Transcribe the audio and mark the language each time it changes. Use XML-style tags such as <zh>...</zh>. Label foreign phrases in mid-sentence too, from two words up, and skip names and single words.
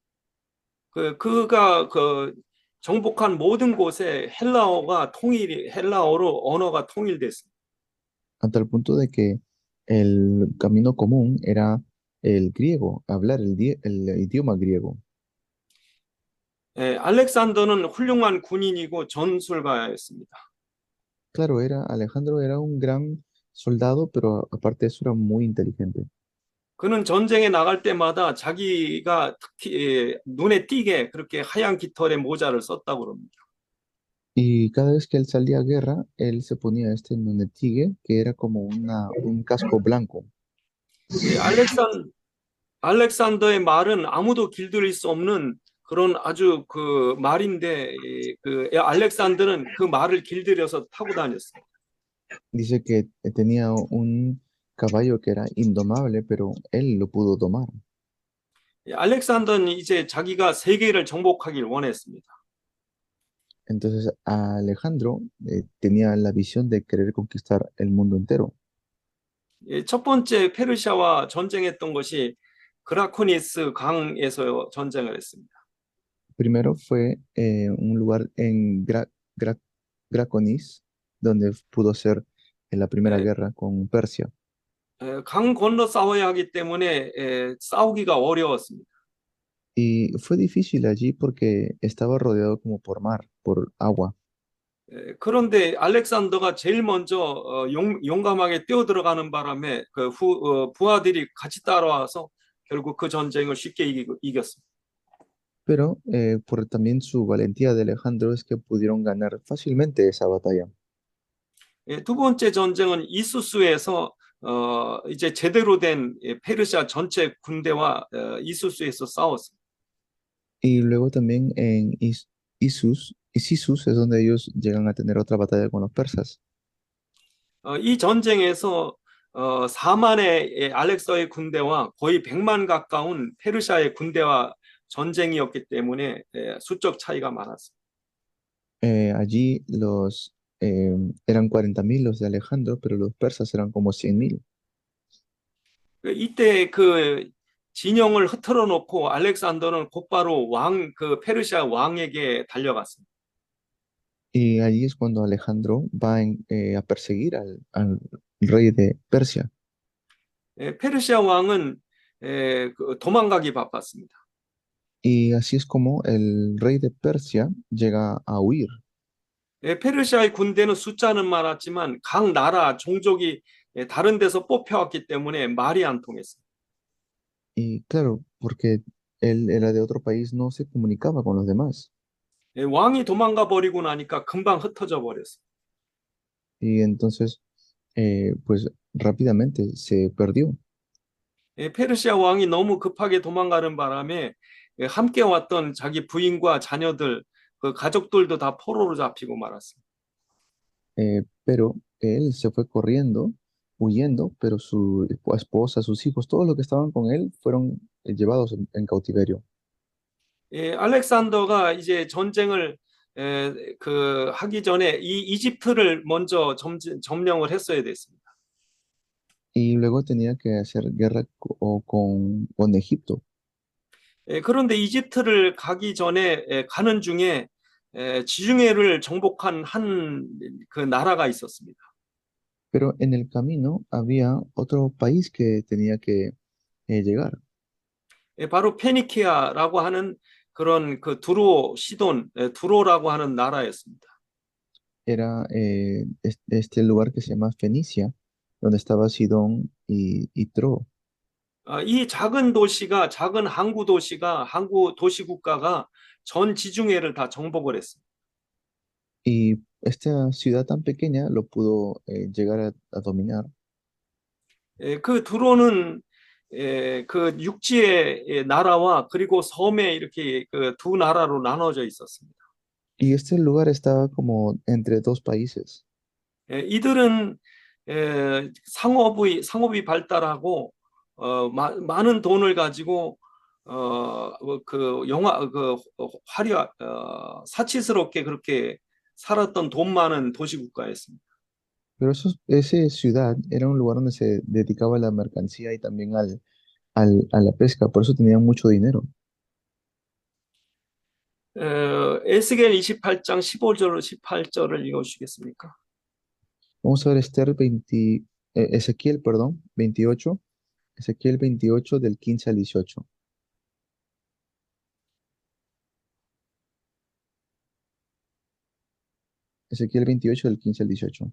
<ko>그가 정복한 모든 곳에 헬라어로 언어가 통일됐습니다.</ko> <es>Hasta el punto de que el camino común era el griego, hablar el idioma griego.</es> <ko>알렉산더는 훌륭한 군인이고 전술가였습니다.</ko> <es>Claro, Alejandro era un gran soldado, pero aparte de eso era muy inteligente.</es> <ko>그는 전쟁에 나갈 때마다 자기가 특히 눈에 띄게 그렇게 하얀 깃털의 모자를 썼다고 합니다.</ko> <es>Y cada vez que él salía a guerra, él se ponía este nunetigue, que era como un casco blanco.</es> <ko>알렉산더의 말은 아무도 길들일 수 없는 그런 아주 그 말인데 알렉산더는 그 말을 길들여서 타고 다녔어요.</ko> <es>Dice que tenía un caballo que era indomable, pero él lo pudo domar.</es> <ko>알렉산더는 이제 자기가 세계를 정복하길 원했습니다.</ko> <es>Entonces Alejandro tenía la visión de querer conquistar el mundo entero.</es> <ko>첫 번째 페르시아와 전쟁했던 것이 그라코니스 강에서 전쟁을 했습니다.</ko> <es>Primero fue un lugar en Graconis, donde pudo hacer la primera guerra con Persia.</es> <ko>강 건너 싸워야 하기 때문에 싸우기가 어려웠습니다.</ko> <es>Y fue difícil allí porque estaba rodeado como por mar, por agua.</es> <ko>그런데 알렉산더가 제일 먼저 용감하게 뛰어들어가는 바람에 부하들이 같이 따라와서 결국 그 전쟁을 쉽게 이겼습니다.</ko> <es>Pero por también su valentía de Alejandro es que pudieron ganar fácilmente esa batalla.</es> <ko>두 번째 전쟁은 이수스에서 이제 제대로 된 페르시아 전체 군대와 이수스에서 싸웠습니다.</ko> <es>Y luego también en Isus es donde ellos llegan a tener otra batalla con los persas.</es> <ko>이 전쟁에서 4만의 알렉서의 군대와 거의 100만 가까운 페르시아의 군대와 전쟁이었기 때문에 수적 차이가 많았습니다.</ko> <es>Allí eran 40.000 los de Alejandro, pero los persas eran como 100.000.</es> <ko>이때 그 진영을 흐트러 놓고 알렉산더는 곧바로 페르시아 왕에게 달려갔습니다.</ko> <es>Y allí es cuando Alejandro va a perseguir al rey de Persia.</es> <ko>페르시아 왕은 도망가기 바빴습니다.</ko> <es>Y así es como el rey de Persia llega a huir.</es> <ko>페르시아의 군대는 숫자는 많았지만 각 나라 종족이 다른 데서 뽑혀왔기 때문에 말이 안 통했어요.</ko> <es>Y claro, porque él era de otro país, no se comunicaba con los demás.</es> <ko>왕이 도망가 버리고 나니까 금방 흩어져 버렸어요.</ko> <es>Y entonces, pues rápidamente se perdió.</es> <ko>페르시아 왕이 너무 급하게 도망가는 바람에 함께 왔던 자기 부인과 자녀들, 그 가족들도 다 포로로 잡히고 말았습니다.</ko> <es>Pero él se fue corriendo, huyendo, pero su esposa, sus hijos, todos los que estaban con él fueron llevados en cautiverio.</es> <ko>알렉산더가 이제 전쟁을 하기 전에 이 이집트를 먼저 점령을 했어야 됐습니다.</ko> <es>Y luego tenía que hacer guerra con Egipto.</es> <ko>그런데 이집트를 가기 전에 가는 중에 지중해를 정복한 한 그 나라가 있었습니다.</ko> <es>Pero en el camino había otro país que tenía que llegar.</es> <ko>바로 페니키아라고 하는 그런 그 두로 시돈 두로라고 하는 나라였습니다.</ko> <es>Era este lugar que se llama Fenicia, donde estaba Sidón y Tro.</es> <ko>이 작은 도시가 작은 항구 도시가 항구 도시 국가가 전 지중해를 다 정복을 했습니다.</ko> <es>Y esta ciudad tan pequeña lo pudo llegar a dominar.</es> <ko>그 두로는 그 육지의 나라와 그리고 섬에 이렇게 그 두 나라로 나눠져 있었습니다.</ko> <es>Y este lugar estaba como entre dos países.</es> <ko>이들은 상업이 발달하고 많은 돈을 가지고 그 사치스럽게 그렇게 살았던 돈 많은 도시 국가였습니다.</ko> <es>Pero esa ciudad era un lugar donde se dedicaba a la mercancía y también a la pesca, por eso tenían mucho dinero.</es> <ko>에스겔 28장 15절 18절을 읽어주시겠습니까?</ko> <es>Vamos a ver Ezequiel, perdón, 28, Ezequiel 28 del 15 al 18. Ezequiel 28 del 15 al 18.</es>